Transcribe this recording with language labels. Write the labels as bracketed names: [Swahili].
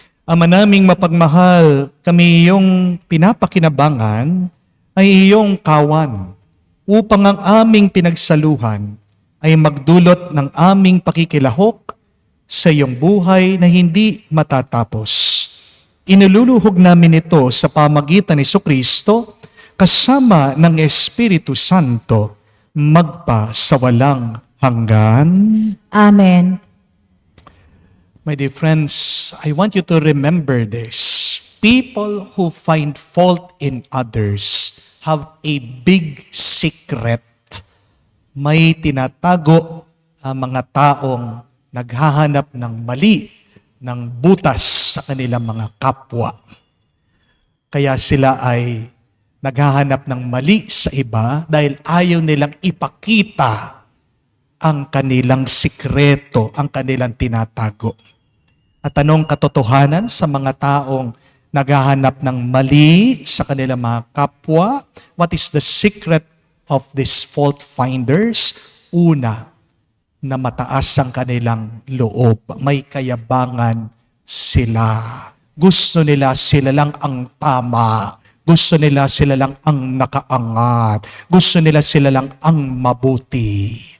[Filipino] Ama naming mapagmahal, kami iyong pinapakinabangan ay iyong kawan upang ang aming pinagsaluhan ay magdulot ng aming pakikilahok sa iyong buhay na hindi matatapos. Inululuhog namin ito sa pamagitan ni Jesucristo kasama ng Espiritu Santo magpa sa walang hanggan. Amen. [English] My dear friends, I want you to remember this. People who find fault in others have a big secret. [Filipino] May tinatago ang mga taong naghahanap ng mali, ng butas sa kanilang mga kapwa. Kaya sila ay naghahanap ng mali sa iba dahil ayaw nilang ipakita ang kanilang sikreto, ang kanilang tinatago. At anong katotohanan sa mga taong naghahanap ng mali sa kanilang mga kapwa? [English] What is the secret of these fault finders? [Filipino] Una, na mataas ang kanilang loob. May kayabangan sila. Gusto nila sila lang ang tama. Gusto nila sila lang ang nakaangat. Gusto nila sila lang ang mabuti.